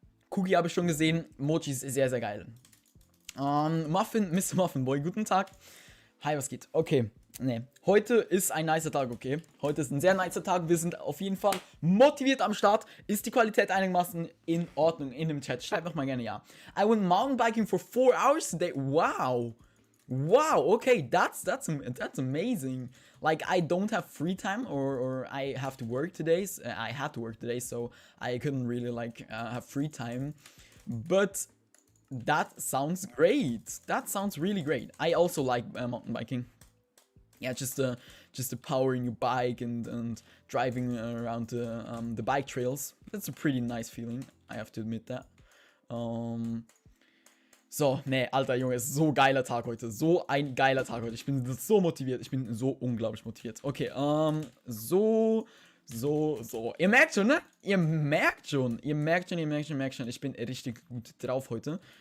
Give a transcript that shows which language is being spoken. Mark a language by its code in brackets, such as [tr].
[de] Cookie habe ich schon gesehen. Mochi ist sehr, sehr geil. Mr. Muffin Boy, guten Tag. Hi, was geht? Okay, ne. Heute ist ein nicer Tag, okay? Heute ist ein sehr nicer Tag. Wir sind auf jeden Fall motiviert am Start. Ist die Qualität einigermaßen in Ordnung in dem Chat? Schreibt doch mal gerne ja. [en] I went mountain biking for 4 hours today. Wow. Wow, okay, that's amazing. Like, I don't have free time or I have to work today. I had to work today, so I couldn't really have free time. But that sounds great. That sounds really great. I also like mountain biking. Yeah, just the powering your bike and driving around the bike trails. That's a pretty nice feeling. I have to admit that. [de] So, ne, alter Junge, ist so geiler Tag heute. So ein geiler Tag heute. Ich bin so motiviert. Ich bin so unglaublich motiviert. Okay, so. Ihr merkt schon, ne? Ihr merkt schon. Ich bin richtig gut drauf heute.